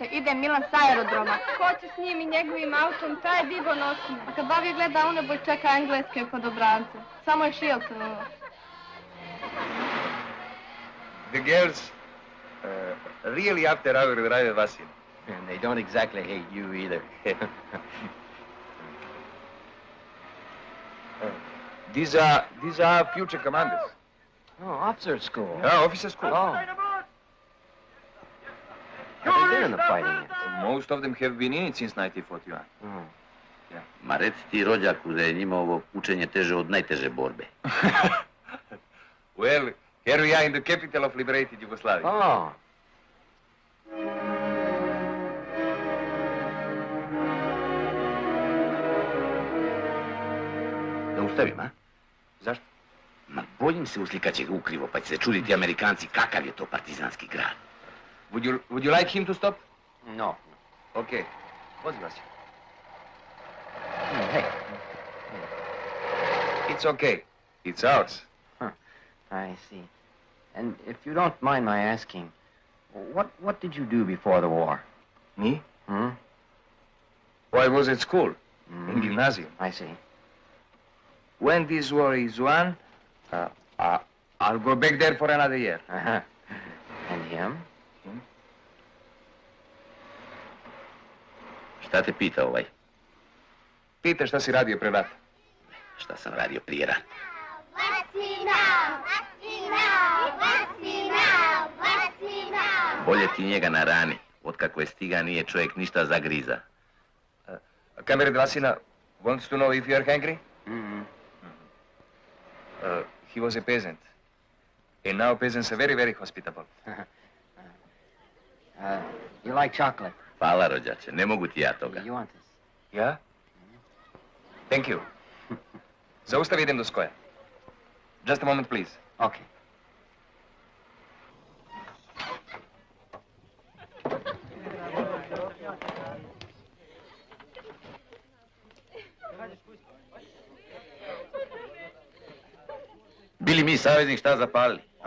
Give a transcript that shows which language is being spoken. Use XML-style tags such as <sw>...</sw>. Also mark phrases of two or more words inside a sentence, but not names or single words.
<hr>Ide Milan s aerodroma. Ko će s njim i njegovim autom, taj je digo nosim. A kad bavi gleda u nebo i čeka engleske podobrance. Samo je Shilton.</hr> <en>The girls really after our driver Vasil. And they don't exactly hate you either. These are future commanders. Oh, officer school. Yeah, officer school. Oh. Have they been in the fighting yet? Most of them have been in it since 1941. Oh. Yeah.</en> <hr>Ma reci ti rođaku da je njima ovo učenje teže od najteže borbe.</hr> <en>Well, Here we are in the capital of liberated Yugoslavia.</en> <hr>Oh. Da ustavim, a? Zašto? Ma bojim se uslikat će ga ukrivo, pa će se čuditi Amerikanci kakav je to partizanski grad.</hr> <en>Would you like him to stop? No.</en> <hr>Okay. Vozi vas.</hr> <en>Hey. It's okay. It's ours. I see. And if you don't mind my asking, what did you do before the war? Me? Hmm? Oh, I was at school. In gymnasium. I see. When this war is won, I'll go back there for another year. Uh-huh. And him?</en> <hr>Šta te pita ovaj?</hr> <sr>Pita šta si radio pre rata.</sr> <hr>Šta sam radio prije rata? Bolje ti njega na rani. Otkako je stiga nije čovjek ništa zagriza.</hr> <en>Kamered Vasina wants to know if you are hungry? He was a peasant. And now peasants are very, very hospitable. You like chocolate?</en> <hr>Hvala, rođače. Ne mogu ti ja toga.</hr> <en>You want this? Ja? Thank you.</en> <hr>Zaustavi, idem do skoja.</hr> <en>Just a moment, please. Okay.</en> <hr>Bili mi saveznik šta zapalili, a?</hr>